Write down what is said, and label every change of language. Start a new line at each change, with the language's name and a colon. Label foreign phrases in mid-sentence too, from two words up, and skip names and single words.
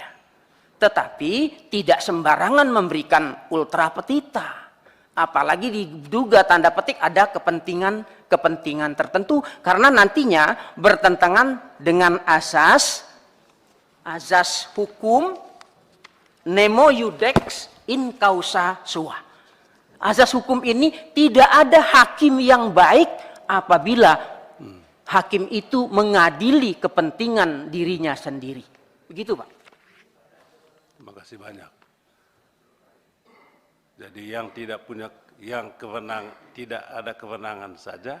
Indonesian: Tetapi tidak sembarangan memberikan
Latin: ultra petita.
Indonesian: Apalagi diduga tanda petik ada kepentingan tertentu karena nantinya bertentangan dengan azas hukum
Latin: nemo iudex in causa sua.
Indonesian: Azas hukum ini tidak ada hakim yang baik apabila hakim itu mengadili kepentingan dirinya sendiri. Begitu, Pak. Terima kasih banyak. Jadi yang tidak ada kewenangan saja.